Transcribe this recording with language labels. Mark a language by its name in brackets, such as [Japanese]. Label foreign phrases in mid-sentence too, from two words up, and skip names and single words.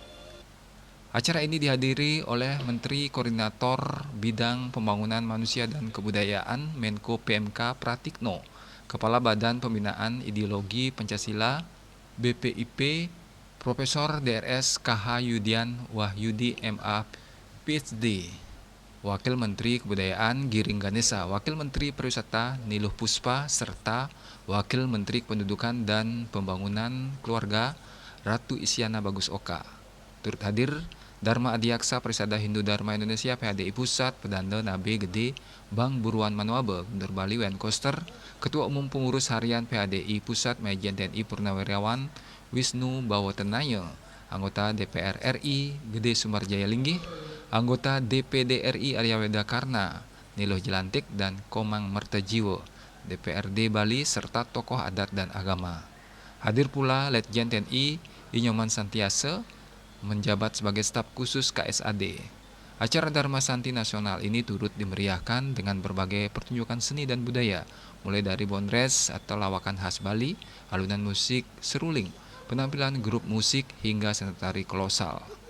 [Indonesian] Acara ini dihadiri oleh Menteri Koordinator Bidang Pembangunan Manusia dan Kebudayaan Menko PMK Pratikno, Kepala Badan Pembinaan Ideologi Pancasila BPIP Profesor DRS KH Yudian Wahyudi MA PhD, Wakil Menteri Kebudayaan Giring Ganesa, Wakil Menteri Pariwisata Niluh Puspa, serta Wakil Menteri Kependudukan dan Pembangunan Keluarga Ratu Isyana Bagus Oka. Turut hadir Dharma Adiaksa Parisada Hindu Dharma Indonesia PHDI Pusat, Pedanda Nabe Gede Bang Buruan Manuabe, Gubernur Bali Wen Koster, Ketua Umum Pengurus Harian PHDI Pusat Majen TNI Purnawirawan Wisnu Bawotenaya, anggota DPR RI Gede Sumarjaya Linggih, anggota DPD RI Arya Weda Karna, Niluh Jelantik, dan Komang Mertajiwo, DPRD Bali, serta tokoh adat dan agama. Hadir pula Letjen TNI Inyoman Santiasa, menjabat sebagai staf khusus KSAD. Acara Dharma Santi Nasional ini turut dimeriahkan dengan berbagai pertunjukan seni dan budaya, mulai dari bondres atau lawakan khas Bali, alunan musik seruling, penampilan grup musik, hingga seni tari kolosal.